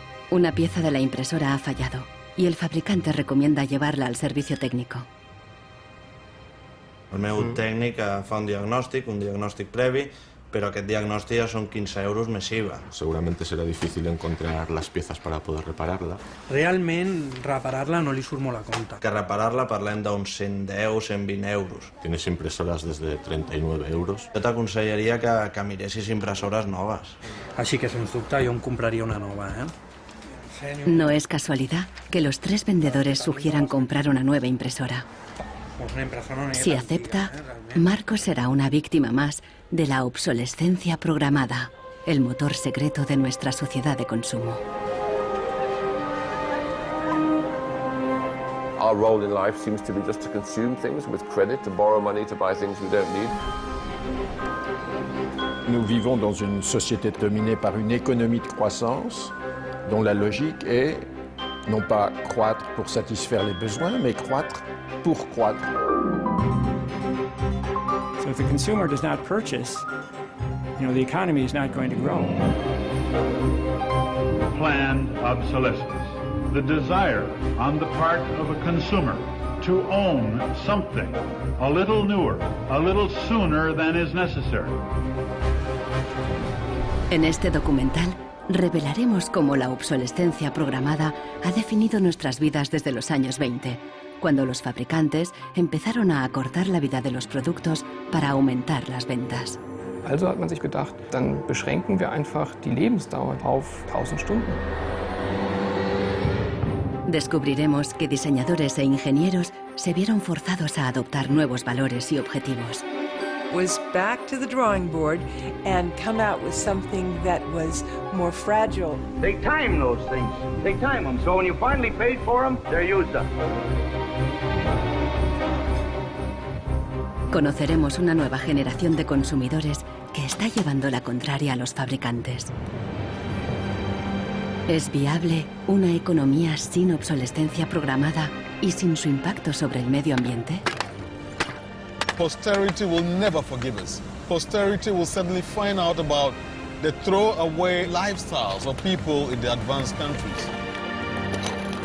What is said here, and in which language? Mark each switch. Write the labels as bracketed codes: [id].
[es] Una pieza de la impresora ha fallado y el fabricante recomienda llevarla al servicio técnico. [ca] El meu tècnic fa un diagnòstic previ, pero aquest diagnòstic ja són 15 euros més IVA. [es] Seguramente será difícil encontrar las piezas para poder repararla. [ca] Realment, reparar-la no li surt molt a compte. Que reparar-la parlem d'uns 110, 120 euros. [es] Tienes impresoras desde 39 euros. [ca] Jo t'aconsellaria que miressis impressores noves. Així que, sens dubte, jo em compraria una nova, [es] No es casualidad que los tres vendedores sugieran comprar una nueva impresora. Si acepta, Marcos será una víctima más de la obsolescencia programada, el motor secreto de nuestra sociedad de consumo. [en] Our role in life seems to be just to consume things with credit, to borrow money to buy things we don't need. [fr] Nous vivons dans une société dominée par une économie de croissance dont la logique est non pas croître pour satisfaire les besoins, mais croître pour croître. [en] So if the consumer does not purchase, the economy is not going to grow. Planned obsolescence, the desire on the part of a consumer to own something a little newer, a little sooner than is necessary. [es] En este documental revelaremos cómo la obsolescencia programada ha definido nuestras vidas desde los años 20, cuando los fabricantes empezaron a acortar la vida de los productos para aumentar las ventas. [de] Also hat man sich gedacht, dann beschränken wir einfach die Lebensdauer auf 1000 Stunden. [es] Descubriremos que diseñadores e ingenieros se vieron forzados a adoptar nuevos valores y objetivos. [en] Was back to the drawing board and come out with something that was more fragile. Take time, those things. Take time them. So when you finally paid for them, they're used up. [es] Conoceremos una nueva generación de consumidores que está llevando la contraria a los fabricantes. ¿Es viable una economía sin obsolescencia programada y sin su impacto sobre el medio ambiente? [en] Posterity will never forgive us. Posterity will suddenly find out about the throwaway lifestyles of people in the advanced countries.